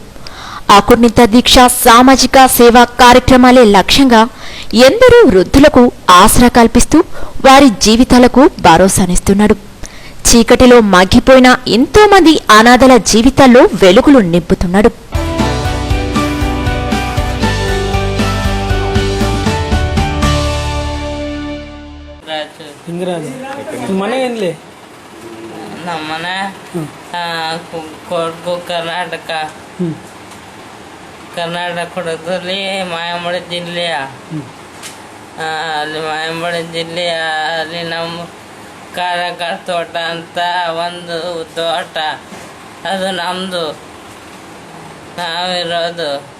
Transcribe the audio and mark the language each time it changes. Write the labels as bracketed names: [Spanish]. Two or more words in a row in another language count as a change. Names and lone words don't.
[Telugu] అకుర్ణిత దీక్ష సామాజిక సేవా కార్యక్రమాలే లక్ష్యంగా ఎందరో వృద్ధులకు ఆసరా కల్పిస్తూ వారి జీవితాలకు భరోసానిస్తున్నాడు. చీకటిలో మగ్గిపోయిన ఎంతో మంది అనాథల జీవితాల్లో వెలుగులు నింపుతున్నాడు. [Kannada] ಮನೆಯಲ್ಲಿ ನಮ್ಮನೆ ಕೊಡಗು ಕರ್ನಾಟಕ ಕೊಡಗದಲ್ಲಿ ಮಾಯಮಡಿ ಜಿಲ್ಲೆಯ ಅಲ್ಲಿ ಮಾಯಮಡಿ ಜಿಲ್ಲೆಯ ಅಲ್ಲಿ ನಮ್ಮ ಕಾರಕರ ತೋಟ ಅಂತ ಒಂದು ತೋಟ ಅದು ನಮ್ಮದು ನಾವಿರೋದು.